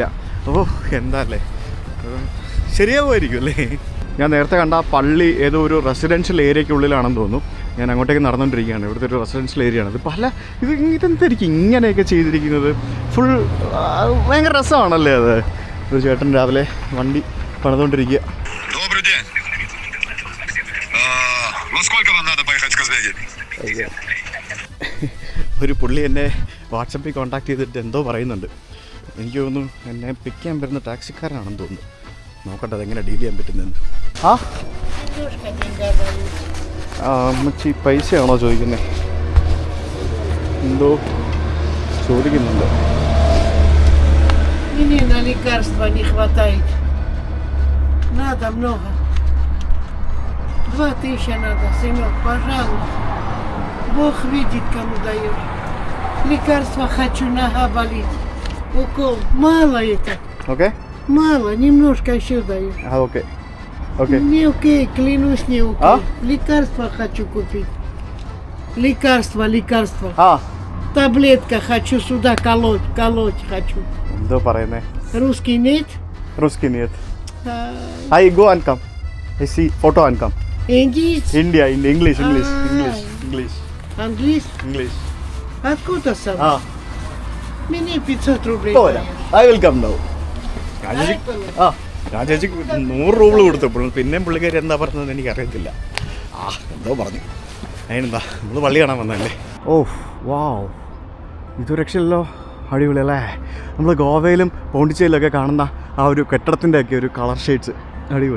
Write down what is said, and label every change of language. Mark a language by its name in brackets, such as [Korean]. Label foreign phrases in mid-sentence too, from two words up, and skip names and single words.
[Malayalam] എന്താ അല്ലേ, ശരിയാവുമായിരിക്കും അല്ലേ. ഞാൻ നേരത്തെ കണ്ട ആ പള്ളി ഏതോ ഒരു [English] residential area [Malayalam] തോന്നുന്നു. ഞാൻ അങ്ങോട്ടേക്ക് നടന്നുകൊണ്ടിരിക്കുകയാണ്. ഇവിടുത്തെ ഒരു [English] residential area. [Malayalam] ഇതെന്തായിരിക്കും ഇങ്ങനെയൊക്കെ ചെയ്തിരിക്കുന്നത്. ഫുൾ ഭയങ്കര രസമാണല്ലേ അത്. ഒരു ചേട്ടൻ രാവിലെ വണ്ടി പണിതുകൊണ്ടിരിക്കുക. [Russian] Добрый день. Во сколько вам надо поехать в Казбеги? [Malayalam] ഒരു പുള്ളി എന്നെ വാട്സപ്പിൽ കോൺടാക്ട് ചെയ്തിട്ട് എന്തോ പറയുന്നുണ്ട്. എനിക്ക് തോന്നുന്നു എന്നെ പിക്ക് ചെയ്യാൻ വരുന്ന ടാക്സിക്കാരനാണെന്ന് തോന്നുന്നു. നോക്കട്ടെ അതെങ്ങനെ ഡീൽ ചെയ്യാൻ പറ്റുന്നതെന്ന്. അമ്മച്ചി പൈസയാണോ ചോദിക്കുന്നത്? эндо ചോദിക്കുന്നുണ്ട്. [Russian] Мне на лекарства не хватает. Надо много. 2000 надо, сынок, пожалуйста. Бог видит, кому даешь. Лекарства хочу, нога болит. Укол. Мало это. [English] ഓക്കെ [Russian] Мало, немножко еще даю. [English] ഓക്കെ ഓക്കെ. [Russian] Не окей, клянусь, не окей. А? Лекарства хочу купить. Лекарства. ആ Таблетка хочу сюда колоть хочу. [Malayalam] എന്തോ പറയുന്നേ? [Russian] Русский нет? Русский нет. А, [English] I go and come. I see photo and come. [Russian] Индийский? [English] India, English. [Russian] Английский? Откуда сам? ആ Мне 500 рублей. [Malayalam] പോരാ. [English] I will come now. [Malayalam] ആ ഞാൻ ചേച്ചിക്ക് 100 രൂപ കൊടുത്തപ്പോൾ പിന്നെയും പുള്ളിക്കാരി എന്താ പറഞ്ഞതെന്ന് എനിക്കറിയത്തില്ല. എന്തോ പറഞ്ഞു. അതിനെന്താ നമ്മൾ പള്ളി കാണാൻ വന്നതല്ലേ. [English] oh wow, [Malayalam] ഇത് രക്ഷയില്ലല്ലോ. അടിപൊളി അല്ലേ? നമ്മൾ ഗോവയിലും പോണ്ടിച്ചേരിയിലൊക്കെ കാണുന്ന ആ ഒരു കെട്ടിടത്തിൻ്റെയൊക്കെ ഒരു [English] colour shades [Malayalam] അടിപൊളി.